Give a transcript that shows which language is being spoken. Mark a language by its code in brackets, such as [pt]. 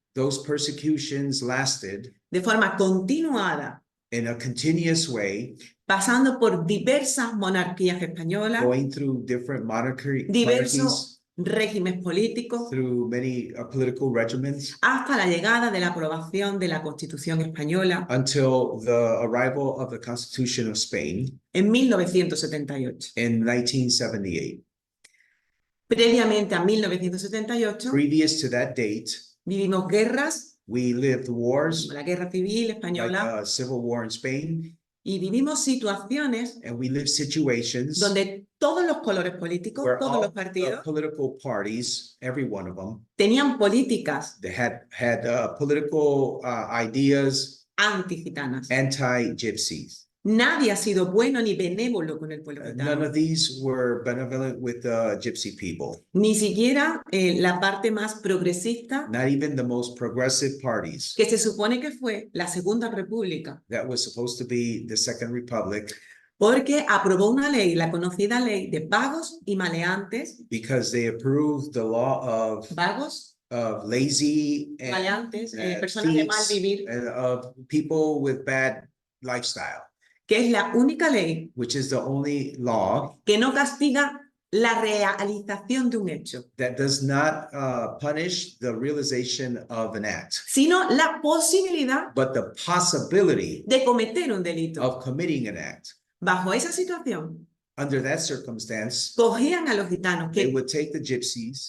[en] those persecutions lasted [es] de forma continuada, [en] in a continuous way, [es] pasando por diversas monarquías españolas, [en] going through different monarchies, [es] diversos regímenes políticos, [en] through many political regimens, [es] hasta la llegada de la aprobación de la Constitución española [en] until the arrival of the Constitution of Spain [es] en 1978. [en] in 1978. [es] Previamente a 1978 [en] Previous to that date, [es] vivimos guerras, [en] we lived wars [es] como la Guerra Civil [en] like [es] Española, [en] civil war in Spain, [es] y vivimos situaciones [en] and we lived situations [es] donde todos los colores políticos, [en] where [es] todos [en] all [es] los [en] the [es] partidos, [en] political parties, every one of them, [es] tenían políticas [en] they had political ideas [es] antigitanas. [en] anti-gypsies. [es] Nadie ha sido bueno ni benévolo con el pueblo [en] None [es] gitano. [en] of these were benevolent with the gypsy people, [es] Ni siquiera la parte más progresista, [en] not even the most progressive parties. [es] que se supone que fue la Segunda República, [en] That was supposed to be the Second Republic, [es] porque aprobó una ley, la conocida ley de vagos y maleantes, [en] because they approved the law [es] vagos, [en] of lazy and [es] maleantes, personas de mal [en] thieves [es] vivir, [en] and of people with bad lifestyle, [es] que es la única ley [en] which is the only law [es] que no castiga la realización de un hecho, [en] that does not punish the realization of an act, [es] sino la posibilidad [en] but the possibility [es] de cometer un delito. [en] of committing an act. [es] Bajo esa situación, [en] Under that circumstance, [es] cogían a los gitanos [en] they [es] que [en] would take the gypsies